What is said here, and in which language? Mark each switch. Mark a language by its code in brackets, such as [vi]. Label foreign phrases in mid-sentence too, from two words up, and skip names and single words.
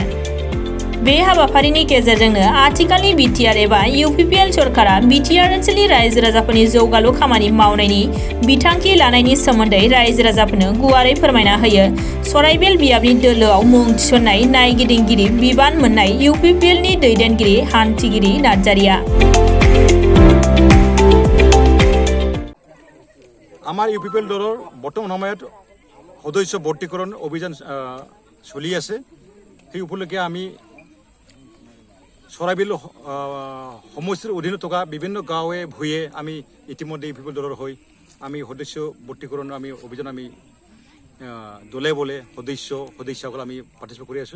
[brx] बे हाबाफारिनि गेजेरजोंनो आथिखालनि बिटिआर एबा इउपिपिएल सरकारा बिटिआर ओनसोलनि रायजो राजाफोरनि जौगालु खामानि मावनायनि बिथांखि लानायनि सोमोन्दै रायजो राजाफोरनो गुवारै फोरमायना होयो। सराइबिल बियाबनि दोलोआव मुं थिसननाय नायगिदिंगिरि बिबान मोननाय इउपिपिएलनि दैदेनगिरि हान्थिगिरि नार्जारिया। [as] আমার ইউপিপিএল দলৰ বৰ্তমান সময়ত সদস্য ভৰ্তিকৰণ অভিযান চলি আছে। সেই উপলক্ষে আমি সৰাইবিল সমষ্টিৰ অধীনত থকা বিভিন্ন গাঁৱে ভূঞে আমি ইতিমধ্যে ইউপিপিএল দলৰ হৈ আমি সদস্য ভৰ্তিকৰণ আমি অভিযান আমি দলে বলে সদস্যসকল আমি পাৰ্টিচিপেট কৰি আছোঁ।